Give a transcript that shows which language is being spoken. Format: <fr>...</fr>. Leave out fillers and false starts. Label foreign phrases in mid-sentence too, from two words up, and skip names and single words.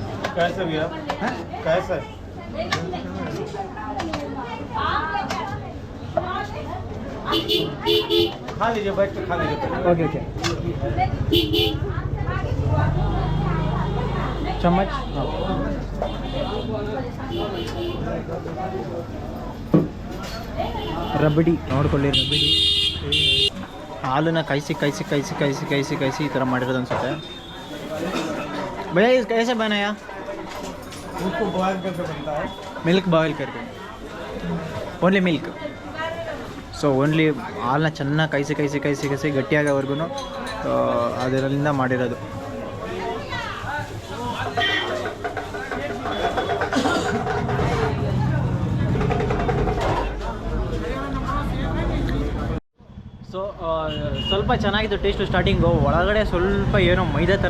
<hi>कैसे भैया कैसे खा लीजिए बैठ के खा लीजिए</hi> <en>okay okay</en> <kn>चम्मच ರಬಡಿ ನೋಡ್ಕೊಳ್ಳಿ ರಬಡಿ ಹಾಲನ್ನ ಕಾಯಿಸಿ ಕಾಯಿಸಿ ಕಾಯಿಸಿ ಕಾಯಿಸಿ ಕಾಯಿಸಿ ಕಾಯಿಸಿ ಈ ಥರ ಮಾಡಿರೋದು ಅನ್ಸುತ್ತೆ ಭಯ್ಯ ಇದು</kn> <hi>कैसे बनाया उसको बॉयल करके बनता है</hi> <en>milk boil</en> <kn>करके</kn> <en>only milk so only</en> <kn>ಹಾಲನ್ನ ಚೆನ್ನಾಗಿ ಕಾಯಿಸಿ ಕಾಯಿಸಿ ಕಾಯಿಸಿ ಕಾಯಿಸಿ ಗಟ್ಟಿಯಾಗೋವರೆಗೂ ಅದರಿಂದ ಮಾಡಿರೋದು ಸೊ ಸ್ವಲ್ಪ ಚೆನ್ನಾಗಿತ್ತು ಟೇಸ್ಟು ಸ್ಟಾರ್ಟಿಂಗು ಒಳಗಡೆ ಸ್ವಲ್ಪ ಏನೋ ಮೈದಾ ಥರ</kn>